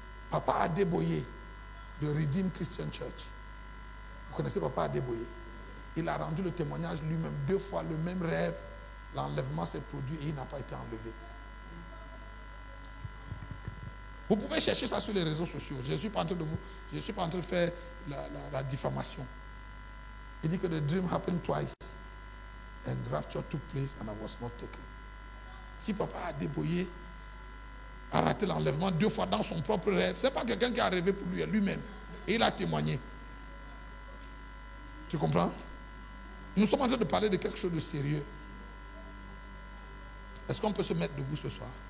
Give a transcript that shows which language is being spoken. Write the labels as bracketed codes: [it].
[fr] Papa Adeboye de Redeem Christian Church. Vous connaissez Papa Adeboye? Il a rendu le témoignage lui-même 2 fois, le même rêve. L'enlèvement s'est produit et il n'a pas été enlevé. Vous pouvez chercher ça sur les réseaux sociaux. Je ne suis pas en train de faire la diffamation. Il dit que [en] the dream happened twice and rapture took place and I was not taken. [fr] Si Papa Adeboye a raté l'enlèvement 2 fois dans son propre rêve, ce n'est pas quelqu'un qui a rêvé pour lui, lui-même. Et il a témoigné. Tu comprends? Nous sommes en train de parler de quelque chose de sérieux. Est-ce qu'on peut se mettre debout ce soir?